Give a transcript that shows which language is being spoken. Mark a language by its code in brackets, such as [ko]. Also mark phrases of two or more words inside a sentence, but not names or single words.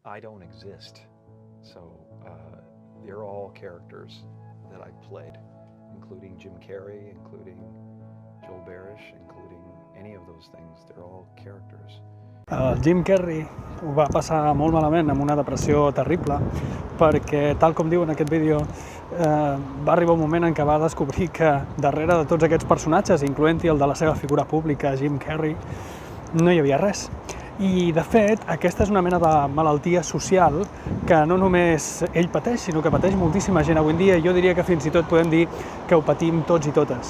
[en] I don't exist. So they're all characters that I played, including Jim Carrey, including Joel Barish, including any of those things. They're all characters. [ca] Jim Carrey ho va passar molt malament amb una depressió terrible perquè, tal com diu en aquest vídeo, va arribar un moment en què va descobrir que darrere de tots aquests personatges, incloent-hi el de la seva figura pública, Jim Carrey, no hi havia res. I, de fet, aquesta és una mena de malaltia social que no només ell pateix, sinó que pateix moltíssima gent avui en dia, i jo diria que fins i tot podem dir que ho patim tots i totes.